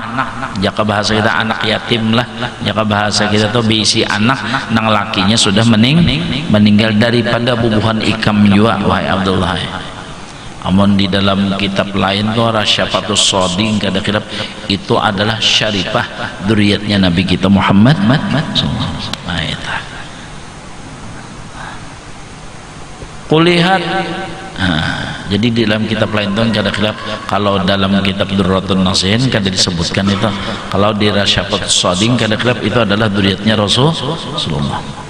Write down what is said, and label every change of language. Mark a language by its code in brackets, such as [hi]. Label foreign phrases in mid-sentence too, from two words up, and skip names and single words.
[bjn] jaka bahasa kita anak yatim lah jaka bahasa kita tuh bisi anak nang lakinya sudah meninggal daripada bubuhan ikam juga wahai Abdullah Amun di dalam kitab lain tuh Rasyafatus Shading kada khilaf itu adalah syarifah dzurriyyatnya Nabi kita Muhammad [ar] صلى الله عليه وسلم. [bjn] Kulihat jadi di dalam kitab lain tuh kada khilaf. Kalau dalam kitab Durratun Nasihin kada disebutkan itu. Kalau di Rasyafatus Shading kada khilaf itu adalah dzurriyyatnya Rasulullah.